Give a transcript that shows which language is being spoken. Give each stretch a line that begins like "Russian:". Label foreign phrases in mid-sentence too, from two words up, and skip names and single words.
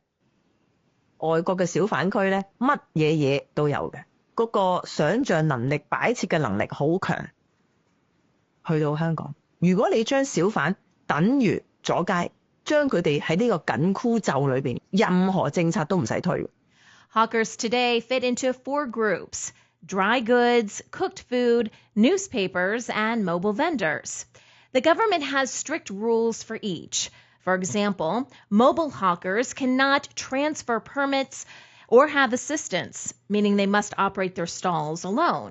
Cantonese: 外國嘅小販區咧，乜嘢嘢都有嘅，嗰個想像能力、擺設嘅能力好強。去到香港，如果你將小販等於阻街，將佢哋喺呢個緊箍咒裏邊，任何政策都唔使推。
English: Hawkers today fit into 4 groups: dry goods, cooked food, newspapers, and mobile vendors. The government has strict rules for each. For example, mobile hawkers cannot transfer permits or have assistants, meaning they must operate their stalls alone.